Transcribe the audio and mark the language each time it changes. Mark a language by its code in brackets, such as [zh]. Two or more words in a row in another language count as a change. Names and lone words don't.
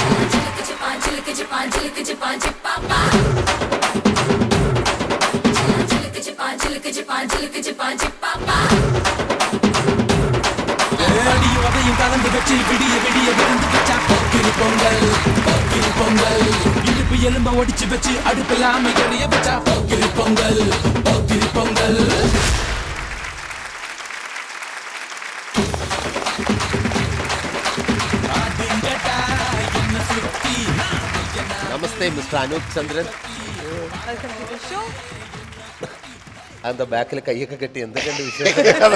[ta] அடியும் கலந்து வச்சு விடிய விடிய விருந்து வச்சா போக்கிரி பொங்கல் போக்கிரி பொங்கல் இடுப்பு எலும்ப ஒடிச்சு வச்சு அடுப்பில்லாம எறிய வச்சா போக்கிரி பொங்கல் போக்கிரி பொங்கல். [ml] നമസ്തേ മിസ്റ്റർ അനൂപ് ചന്ദ്രൻ. എന്താ ബാക്കിൽ കൈയൊക്കെ കെട്ടി എന്തൊക്കെയുണ്ട് വിഷയം?